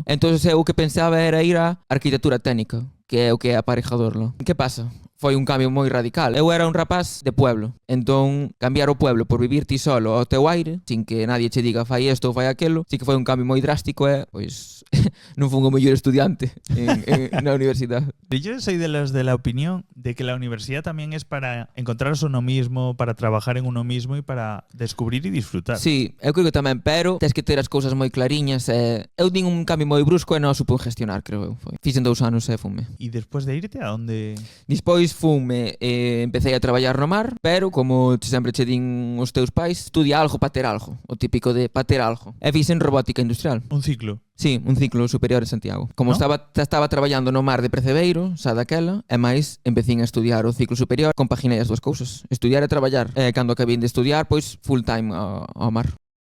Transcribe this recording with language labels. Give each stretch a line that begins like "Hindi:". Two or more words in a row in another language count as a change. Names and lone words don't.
Galician: Entón eu o que pensaba era ir á arquitectura técnica, que é o que é aparejador. Que pasa? Foi un cambio moi radical. Eu era un rapaz de pueblo, entón cambiar o pueblo por vivir ti solo ao teu aire,
Spanish: sin que nadie
Galician: che diga fai isto ou fai aquelo, sí que foi un cambio moi drástico e, pois, non fui o mellor estudiante na universidade.
Spanish: Yo soy de los de la opinión de que la universidad también es para encontrarse uno mismo, para trabajar en uno mismo y para descubrir y disfrutar.
Galician: Sí, eu creo que tamén, pero tens que ter as cousas moi clariñas e eu din un cambio moi brusco e non o supón gestionar, creo eu. Fixen 2 anos e fume.
Spanish: Y después de irte, ¿a dónde?
Galician: Despois fume e empecé a traballar no mar, pero como sempre che din os teus pais, estudia algo para ter algo, o típico de para ter algo. E fixen robótica industrial. Un ciclo. Sí, un ciclo superior en Santiago. Como
Spanish: ¿No?
Galician: estaba traballando no mar de Precebeiro, xa daquela, e máis empecín a estudiar o ciclo superior, compaginei as dúas cousas, estudiar e traballar. E cando acabei de estudiar, pois
English: full time
Galician: ao mar.